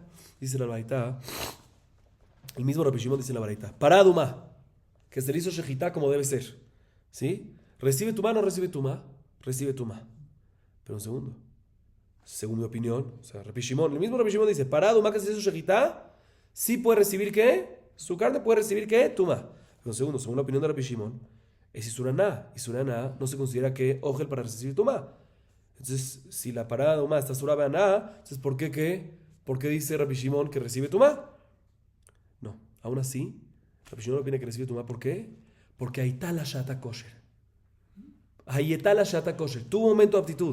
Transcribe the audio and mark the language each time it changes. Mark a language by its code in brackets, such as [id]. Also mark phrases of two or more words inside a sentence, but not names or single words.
[es] Dice la Baraita, el mismo Rabbi Shimon dice en la Baraita, Paraduma, que se le hizo Shejitá como debe ser. ¿Sí? ¿Recibe Tumá o no recibe Tumá? Recibe Tumá. Pero un segundo. Según mi opinión, o sea, Rabbi Shimon, el mismo Rabbi Shimon dice, Paraduma, que se le hizo Shejitá, sí puede recibir ¿qué? Su carne puede recibir ¿qué? Tumá. Pero un segundo, según la opinión de Rabbi Shimon, es Isuraná. Isuraná no se considera que Ogel para recibir Tumá. Entonces, si la parada de Tumá está Surabaná, entonces ¿por qué dice Rabbi Shimon que recibe Tumá? No, aún así, Rabbi Shimon opina que recibe Tumá. ¿Por qué? Porque ahí está la [he] שעת הכושר. [es] Ahí está la [he] שעת הכושר. [es] Tuvo un momento de aptitud.